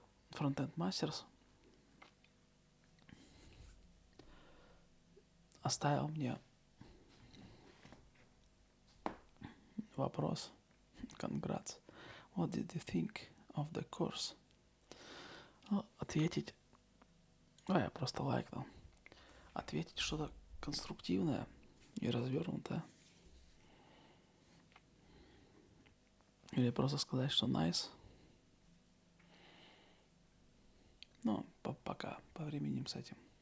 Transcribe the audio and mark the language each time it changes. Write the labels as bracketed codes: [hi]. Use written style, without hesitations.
[ru] Фронтенд мастерс оставил мне вопрос. [en] Congrats. What did you think of the course? [ru] Ну, ответить... я просто лайкнул. Ответить что-то конструктивное и развернутое. Или просто сказать, что nice. Ну, пока повременим с этим.